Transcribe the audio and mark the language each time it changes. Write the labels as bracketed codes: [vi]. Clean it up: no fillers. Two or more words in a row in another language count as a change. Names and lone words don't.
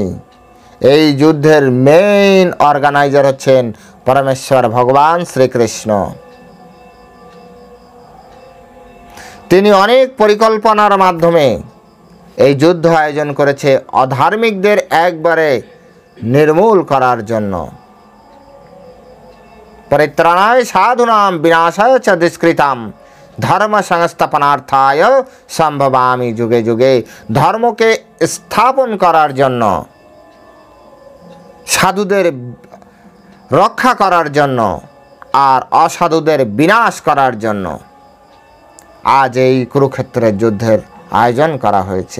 [bn] এই যুদ্ধের মেইন অর্গানাইজার হচ্ছেন পরমেশ্বর ভগবান শ্রীকৃষ্ণ। তিনি অনেক পরিকল্পনার মাধ্যমে এই যুদ্ধ আয়োজন করেছে অধার্মিকদের একবারে নির্মূল করার জন্য। [sa] পরিত্রাণায় সাধুনাম বিনাশায় চ দুষ্কৃতাম ধর্ম সংস্থাপনার্থায় সম্ভবামি যুগে যুগে। [bn] ধর্মকে স্থাপন করার জন্য, সাধুদের রক্ষা করার জন্য আর অসাধুদের বিনাশ করার জন্য আজ এই কুরুক্ষেত্রের যুদ্ধের আয়োজন করা হয়েছে।